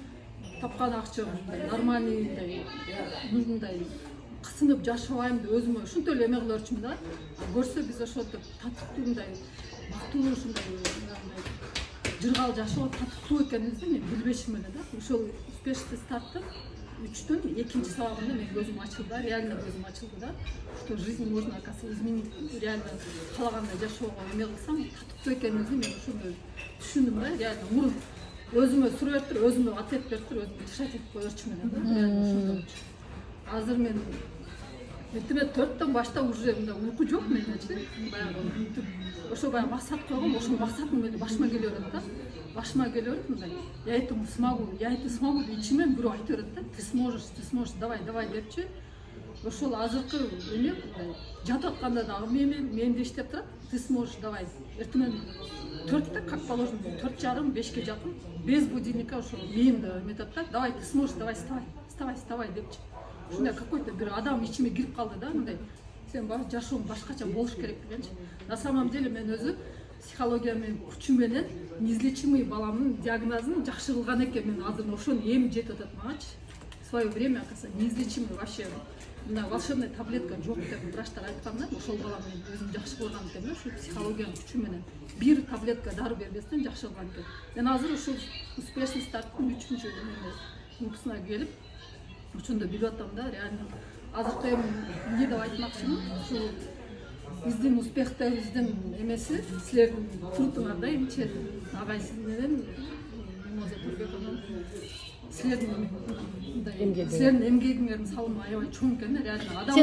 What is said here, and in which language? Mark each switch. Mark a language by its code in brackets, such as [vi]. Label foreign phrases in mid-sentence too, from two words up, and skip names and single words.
[ky] Тапкан акчам нормальный мындай, нужный кысынып жашабайм деп өзүмө ушунтип эле эме кылып өрчүмүн да. Көрсө биз ошентип татыктуу мындай бактылуу ушундай жыргал жашоо татыктуу экенибизди мен билбешим эле да. Ошол успешный старттын 3-төн 2-нчи сабагында мен көзүм ачылды да, реально көзүм ачылды да. [ru] Что жизнь можно, оказывается, изменить, [ky] реально каалагандай жашоого эме кылсам татыктуу экенибизди мен ошондой түшүндүм да, реально мурун өзүмө сурап туруп, өзүмө ответ берип туруп, өзүмө решать этип койчумун да. Реально ошондой. Азыр мен эртеме 4-төн баштап уже мындай уйку жок мендечи. Баягы ошо баягы максат койгом, ошол максатым менен башыма келе берет да. Башыма келе берет мындай. [ru] Я это смогу [ky] деп ичимен бирөө айтып берет да. [ru] Ты сможешь, давай депчи. Ошол азыркы эме мындай жатып атканда дагы менде иштеп турат. Ты сможешь, давай. [ky] Эртемен 4-тө [ru] как положено, [ky] 4:30-5-ке жакын [ru] без будильника [ky] ошо мээмде эметет да. [ru] Давай, ты сможешь, давай, вставай депчи. [ky] Ушундай какой-то бир адам ичиме кирип калды да, мындай. Сен жашооң башкача болуш керек дегенчи. [ru] На самом деле [ky] мен өзү психология менен күчү менен неизлечимый баламдын диагнозун жакшы кылган экен. Мен азыр ошону эми жетип атат магачы. [ru] В свое время, оказывается, неизлечимый вообще мына волшебная таблетка [ky] жок деп врачтар айткан да. Ошол балам мен өзүм жакшы кылган экен да, ушу психологиянын күчү менен. Бир таблетка дары бербестен жакшы кылган экен. Мен азыр ушул успешный старттын 3-үncü выпускына келип ошондо билип атам да, реально азыркы эми эмне деп айтмакчымын, ушул биздин успехтебиздин эмеси силердин фруктуңар да, эмчи агай сиз менен Мимоза Турбековна силердин эмгегиңердин салымы аябай чоң экен, реально адам.